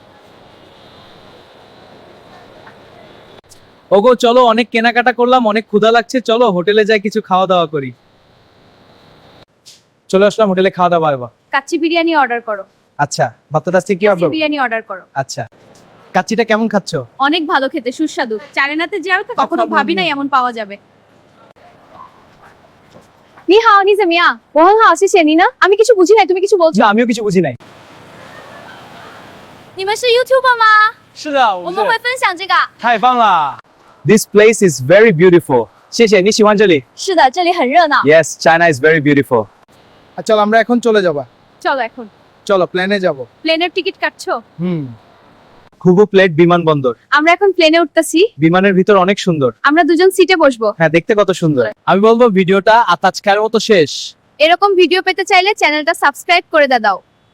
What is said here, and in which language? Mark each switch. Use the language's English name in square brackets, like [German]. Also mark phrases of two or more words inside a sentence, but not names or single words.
[Bangla] ওগো চলো, অনেক কেনাকাটা করলাম, অনেক ক্ষুধা লাগছে, চলো হোটেলে যাই কিছু খাওয়া দাওয়া করি। চলে আসলাম হোটেলে খাওয়া দাওয়া করবো। কাচ্চি বিরিয়ানি অর্ডার করো। আচ্ছা ভাতটা আজকে কি কাচ্চি হবে? বিরিয়ানি অর্ডার করো। আচ্ছা, কাচ্চিটা কেমন খাচ্ছো? অনেক ভালো খেতে, সুস্বাদু। চায়নাতে যাও তো কখনো ভাবি নাই এমন পাওয়া যাবে। [Chinese] 你好，你怎么样？我很好，谢谢你呢。 [Bangla] আমি কিছু বুঝি নাই, তুমি কিছু বলছো। না, আমিও কিছু বুঝি নাই। [Chinese] 你们是 YouTuber 吗？是的，我们会分享这个。太棒了。 [English] This place is very beautiful. [Chinese] 谢谢，你喜欢这里是的，这里很热闹。 [English] ？Yes, China is very beautiful. [Bangla] চল আমরা এখন চলে যাবা। চলো এখন চলো প্লেনে যাব। প্লেনের টিকিট কাটছো? খুবু প্লেট বিমানবন্দর। আমরা এখন প্লেনে উঠতাছি। বিমানের ভিতর অনেক সুন্দর। আমরা দুজন সিটে বসবো। হ্যাঁ, দেখতে কত সুন্দর। আমি বলবো ভিডিওটা আজকের মতো শেষ। এরকম ভিডিও পেতে চাইলে চ্যানেলটা সাবস্ক্রাইব করে দাও।